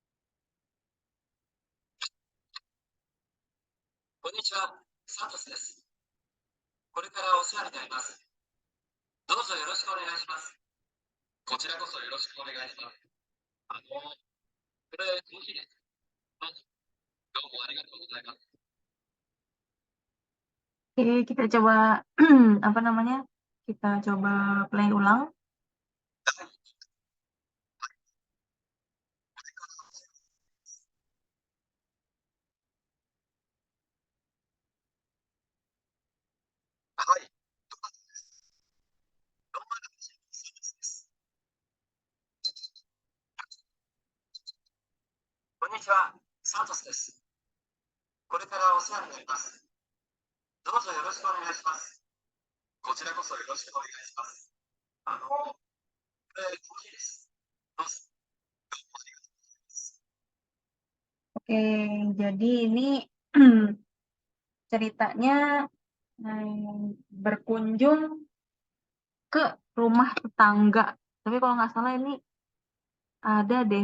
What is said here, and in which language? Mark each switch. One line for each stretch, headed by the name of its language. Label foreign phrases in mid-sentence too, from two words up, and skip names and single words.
Japanese: こんにちは、サトスです。これからお世話になります。どうぞよろしくお願いします。こちらこそよろしくお願いします。これ、コーヒーです。どうもありがとうございます。
Indonesian: Oke, kita coba apa namanya? Kita coba play ulang.
Japanese: Hai, どなたです。408のサービスです。こんにちは、サトスです。これからお世話になります。どうぞよろしくお願いします。こちらこそよろしくお願いします。これ、コーヒーです。どうぞ。
Indonesian: Oke, jadi ini ceritanya berkunjung ke rumah tetangga. Tapi kalau nggak salah ini ada deh.